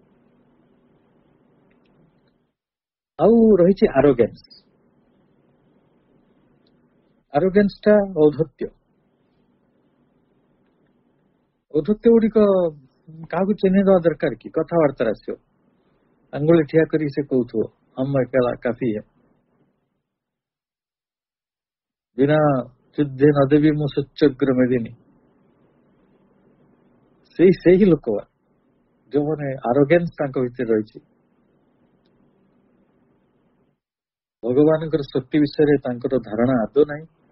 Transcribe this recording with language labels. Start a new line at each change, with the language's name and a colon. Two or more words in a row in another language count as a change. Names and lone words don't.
Odia: ଆଉ ରହିଛି ଆରୋଗାନ୍ସ। ଆରୋଗାନ୍ସ ଟା ଔଦ୍ଧତ୍ୟ। ଔଦ୍ଧତ୍ୟ ଗୁଡିକ କାହାକୁ ଚିହ୍ନିଦେବା ଦରକାର କି? କଥାବାର୍ତ୍ତାରେ ଆସିବ, ଆଙ୍ଗୁଳି ଠିଆ କରି ସେ କହୁଥିବ
Hindi: हम अकेला काफी है,
Odia: ବିନା ଯୁଦ୍ଧେ ନ ଦେବି ମୁଁ ସୁଚଗ୍ର ମେଦିନୀ। ସେହି ଲୋକ ଯୋଉମାନେ ଆରୋଗାନ୍ସ ତାଙ୍କ ଭିତରେ ରହିଛି, ଭଗବାନଙ୍କର ଶକ୍ତି ବିଷୟରେ ତାଙ୍କର ଧାରଣା ଆଦୌ ନାହିଁ।